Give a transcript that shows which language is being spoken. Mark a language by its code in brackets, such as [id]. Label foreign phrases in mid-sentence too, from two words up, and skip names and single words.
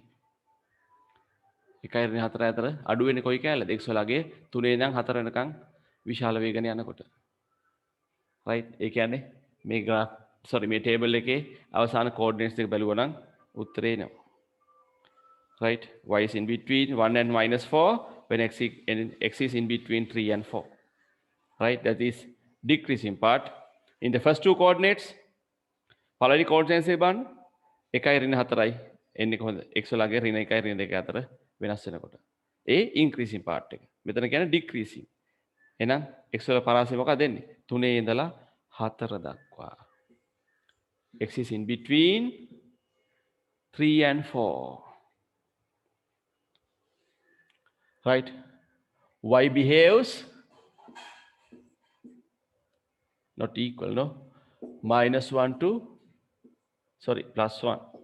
[si] 1යි ඍණ 4යි අතර අඩු වෙන්නේ කොයි කැලේද? x වලගේ 3 ඉඳන් 4 වෙනකන් විශාල වේගන යනකොට. right? ඒ කියන්නේ මේ [en] graph sorry [si] මේ table එකේ අවසාන coordinates දෙක බැලුවා නම් උත්තරේ එනවා. [en] right? y is in between 1 and -4 when x is in between 3 and 4. right? That is decreasing part. In the first two coordinates [si] පළවෙනි coordinates එක බලන්න 1යි ඍණ 4යි එන්නේ කොහොමද? x වලගේ ඍණ 1යි ඍණ 2 අතර වෙනස් වෙනකොට. ඒ [en] increasing part [si] එක. මෙතන කියන්නේ decreasing. එහෙනම් x වල පරාසය මොකක්ද දෙන්නේ? 3 ඉඳලා 4 දක්වා. [en] x is in between 3 and 4. right? y behaves not equal, no? -1 to sorry +1.